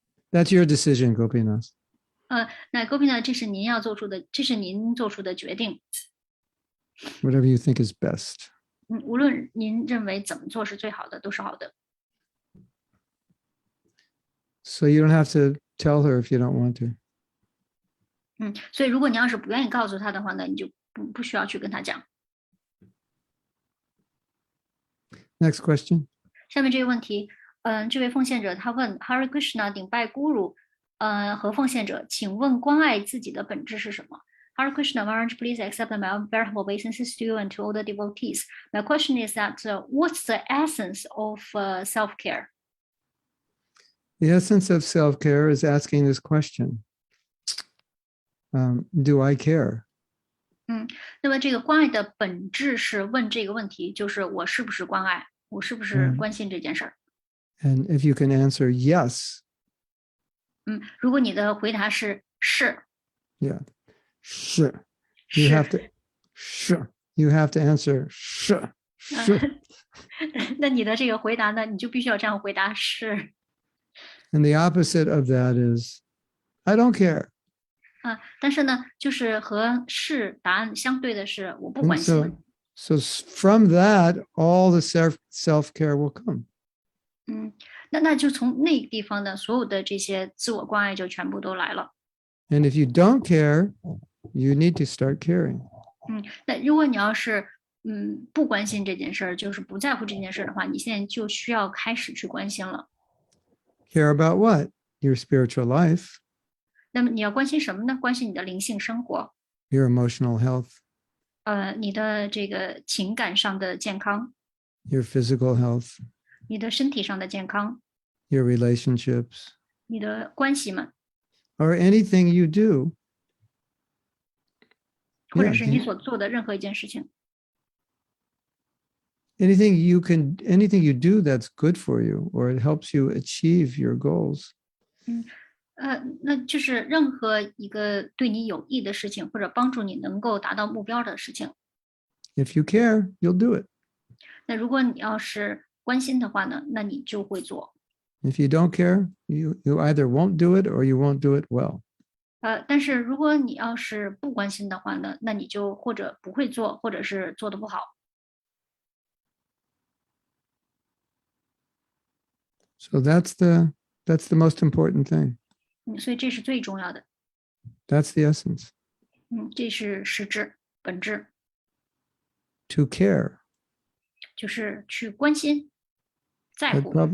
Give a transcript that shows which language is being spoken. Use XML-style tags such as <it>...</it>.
<en>That's your decision, Gopinath.</en> <zh>那 Gopinath 这是您做出的决定。</zh> <en>Whatever you think is best.</en> <zh>无论您认为怎么做是最好的，都是好的。</zh> <en>So you don't have to tell her if you don't want to.</en> <zh>所以如果你要是不愿意告诉他的话呢，你就不需要去跟他讲。</zh> <en>Next question.</en> <zh>下面这个问题，这位奉献者他问</zh> <en>Hare Krishna 顶拜 Guru，和奉献者，请问关爱自己的本质是什么？Hare Krishna Maharaj, please accept my veritable obeisances to you and to all the devotees. My question is that what's the essence of self-care? The essence of self-care is asking this question. Do I care?</en> <zh>那么这个关爱的本质是问这个问题，就是我是不是关爱，我是不是关心这件事儿。</zh> <en>And if you can answer yes.</en> <zh>如果你的回答是</zh> <en>Yeah. Sure. You have to. Sure. You have to answer sure. Sure.</en> <zh>那你的这个回答呢，你就必须要这样回答是。</zh> <en>And the opposite of that is, I don't care.</en> <zh>但是呢，就是和是答案相对的是我不关心。</zh> <en>So from that, all the self-care will come.</en> <zh>那就从那个地方呢，所有的这些自我关爱就全部都来了。</zh> <en>And if you don't care, you need to start caring.</en> <zh>那如果你要是不关心这件事儿，就是不在乎这件事儿的话，你现在就需要开始去关心了。</zh> <en>Care about what? Your spiritual life.</en> <zh>那么你要关心什么呢？关心你的灵性生活。</zh> <en>Your emotional health.</en> <zh>你的这个情感上的健康。</zh> <en>Your physical health.</en> <zh>你的身体上的健康。</zh> <en>Your relationships.</en> <zh>你的关系们。</zh> <en>Or anything you do.</en> <zh>或者是你所做的任何一件事情。</zh> <en>Anything you do that's good for you, or it helps you achieve your goals.</en> <zh>那就是任何一个对你有益的事情，或者帮助你能够达到目标的事情。</zh> <en>If you care, you'll do it.</en> <zh>那如果你要是关心的话呢，那你就会做。</zh> <en>If you don't care, you either won't do it or you won't do it well.</en> <zh>但是如果你要是不关心的话呢，那你就或者不会做，或者是做得不好。</zh> <en>So that's the most important thing.</en> <zh>所以这是最重要的。</zh> <en>That's the essence.</en> <zh>这是实质本质。</zh> <en>To care.</en> <zh>就是去关心，在乎。</zh>